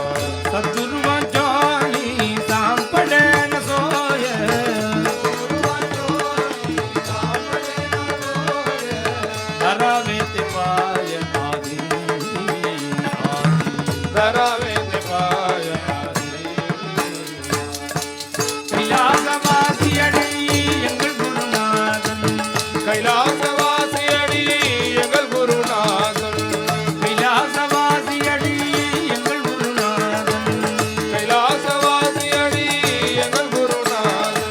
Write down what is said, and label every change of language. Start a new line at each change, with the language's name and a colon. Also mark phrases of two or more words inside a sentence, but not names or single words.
Marathi: सद्गुरुवांचानी सापडेन सोय धरावे ते पाय आधी धरावे ते पाय आधी
Tamil: கைலாசவாசியடி எங்கள் குருநாதன் கைலாசவாசியடி எங்கள் குருநாதன் கைலாசவாசியடி எங்கள் குருநாதன் கைலாசவாசியடி எங்கள் குருநாதன்